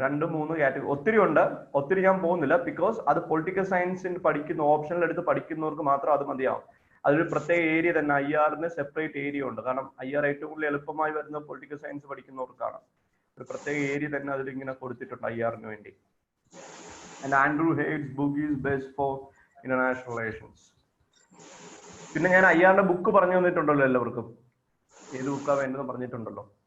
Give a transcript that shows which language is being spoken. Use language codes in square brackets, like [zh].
[ml] 2-3 category, ഒത്തിരി ഉണ്ട്. ഒത്തിരി ഞാൻ പോകുന്നില്ല, ബിക്കോസ് അത് പൊളിറ്റിക്കൽ സയൻസിന് പഠിക്കുന്ന ഓപ്ഷനിൽ എടുത്ത് പഠിക്കുന്നവർക്ക് മാത്രം അത് മതിയാവും. അതൊരു പ്രത്യേക ഏരിയ തന്നെ. IR-ന് സെപ്പറേറ്റ് ഏരിയ ഉണ്ട്. കാരണം IR ഏറ്റവും കൂടുതൽ എളുപ്പമായി വരുന്ന പൊളിറ്റിക്കൽ സയൻസ് പഠിക്കുന്നവർക്കാണ്. ഒരു പ്രത്യേക ഏരിയ തന്നെ അതിലിങ്ങനെ കൊടുത്തിട്ടുണ്ട് IR-ന് വേണ്ടി. [en] And Andrew Haig's book is best for international relations. [ml] പിന്നെ ഞാൻ അയ്യാളുടെ ബുക്ക് പറഞ്ഞു തന്നിട്ടുണ്ടല്ലോ എല്ലാവർക്കും. ഏത് ബുക്കാ വേണ്ടതെന്ന് പറഞ്ഞിട്ടുണ്ടല്ലോ.